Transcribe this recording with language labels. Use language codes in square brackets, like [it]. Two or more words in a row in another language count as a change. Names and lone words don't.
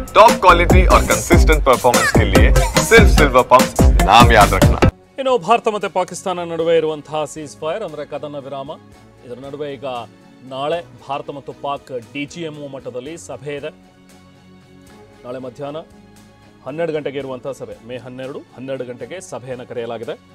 [en] top quality [hi] और [en] consistent performance [hi] के लिए सिर्फ सिल्वर पंप नाम याद रखना। [kn] ಇನ್ನು ಭಾರತ ಮತ್ತು ಪಾಕಿಸ್ತಾನ ನಡುವೆ ಇರುವಂತಹ [en] cease fire [kn] ಅಂದರೆ ಕದನ ವಿರಾಮ, ಇದರ ನಡುವೆ ಈಗ ನಾಳೆ ಭಾರತ ಮತ್ತು ಪಾಕ್ DGMO ಮಟ್ಟದಲ್ಲಿ ಸಭೆ ಇದೆ. ನಾಳೆ ಮಧ್ಯಾಹ್ನ 12 ಗಂಟೆಗೆ ಇರುವಂತಹ ಸಭೆ, ಮೇ 12 ಗಂಟೆಗೆ ಸಭೆಯನ್ನು ಕರೆಯಲಾಗಿದೆ.